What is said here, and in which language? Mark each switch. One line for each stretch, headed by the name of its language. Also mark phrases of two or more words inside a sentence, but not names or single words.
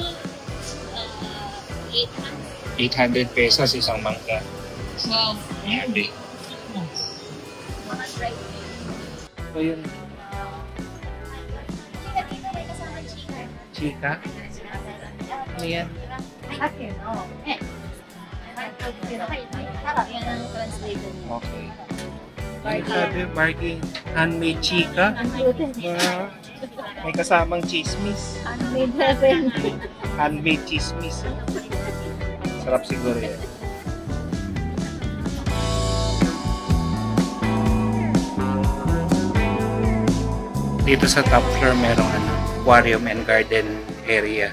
Filipino: 800 pesos isang mangga. Wow. Grabe. So yun. 800. Chika? Ano yan?
Japanese: さっきのね、ただ
Filipino: yan ang translated niya. Okay. Ano sabi? Bargain. Handmade chika? May kasamang chismis. Handmade natin. Handmade chismis. Sarap siguro yan. Dito sa top floor merong
English: aquarium and garden area.